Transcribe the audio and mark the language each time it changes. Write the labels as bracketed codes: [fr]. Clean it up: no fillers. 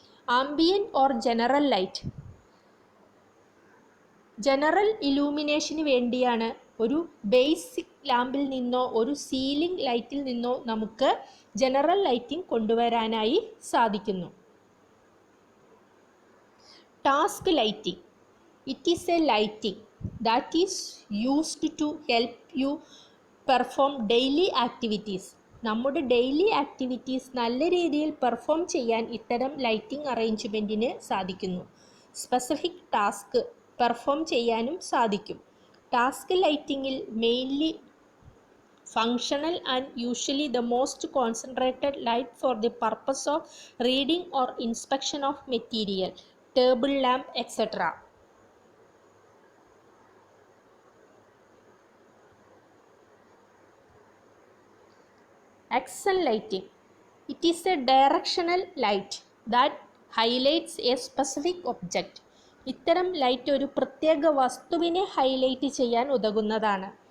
[en] Ambient or general light. [ml] General ഇലൂമിനേഷന് വേണ്ടിയാണ് ഒരു basic ലാമ്പിൽ നിന്നോ ഒരു സീലിംഗ് ലൈറ്റിൽ നിന്നോ നമുക്ക് ജനറൽ ലൈറ്റിംഗ് കൊണ്ടുവരാനായി സാധിക്കുന്നു. [en] Task lighting. It is a lighting that is used to help you perform daily activities. [ml] നമ്മുടെ ഡെയിലി ആക്ടിവിറ്റീസ് നല്ല രീതിയിൽ പെർഫോം ചെയ്യാൻ ഇത്തരം ലൈറ്റിംഗ് അറേഞ്ച്മെൻറ്റിന് സാധിക്കുന്നു. സ്പെസിഫിക് ടാസ്ക് പെർഫോം ചെയ്യാനും സാധിക്കും. [en] Task ലൈറ്റിങ്ങിൽ mainly functional and usually the most concentrated light for the purpose of reading or inspection of material, table lamp, etc. Accent lighting. It is a directional light that highlights a specific object. [ml] ഇത്തരം light ഒരു പ്രത്യേക വസ്തുവിനെ highlight ചെയ്യാൻ ഉതകുന്നതാണ്.